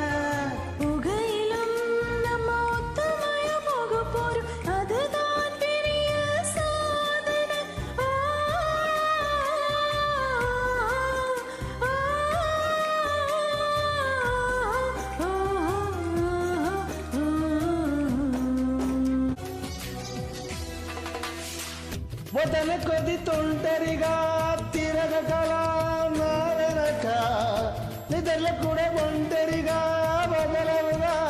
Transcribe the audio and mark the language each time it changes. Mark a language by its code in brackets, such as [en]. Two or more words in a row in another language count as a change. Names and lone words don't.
[ta] புகையிலும் நம்ம ஒத்துமையா போக போறோம், அதுதான் பெரிய சாதனை. ஆ, ஆ, ஆ, [te] వదల కొద్ది తొంటరిగా తిరగగల నా వెనక నిద్రలు కూడా ఒంటరిగా వదలవుగా